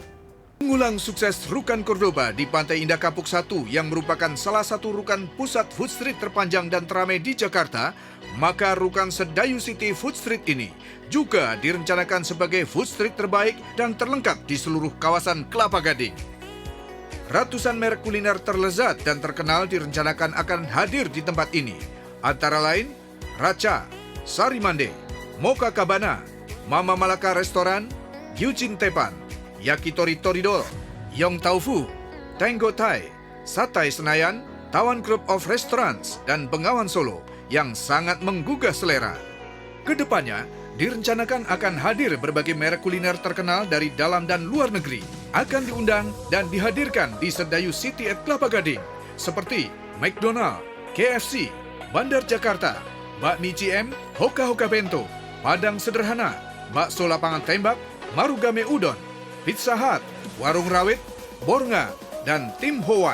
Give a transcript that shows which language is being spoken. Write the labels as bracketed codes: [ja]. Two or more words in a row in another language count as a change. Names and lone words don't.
[id] Mengulang sukses Rukan Cordoba di Pantai Indah Kapuk 1 yang merupakan salah satu rukan pusat [en] food street [id] terpanjang dan teramai di Jakarta, maka rukan Sedayu City [en] Food Street [id] ini juga direncanakan sebagai food street terbaik dan terlengkap di seluruh kawasan Kelapa Gading. Ratusan merek kuliner terlezat dan terkenal direncanakan akan hadir di tempat ini, antara lain Racha, Sari Mande, Mocha Cabana, Mama Malaka Restoran, Gyujin Tepan, Yakitori Toridol, Yong Taufu, Tango Thai, Satai Senayan, Tawan Group of Restaurants, dan Bengawan Solo yang sangat menggugah selera. Kedepannya, direncanakan akan hadir berbagai merek kuliner terkenal dari dalam dan luar negeri. Akan diundang dan dihadirkan di Sedayu City at Kelapa Gading, seperti McDonald, KFC, Bandar Jakarta, Bakmi CM, Hoka Hoka Bento, Padang Sederhana, Bakso Lapangan Tembak, Marugame Udon, Pizza Hut, Warung Rawit, Bornga, dan Tim Ho Wan.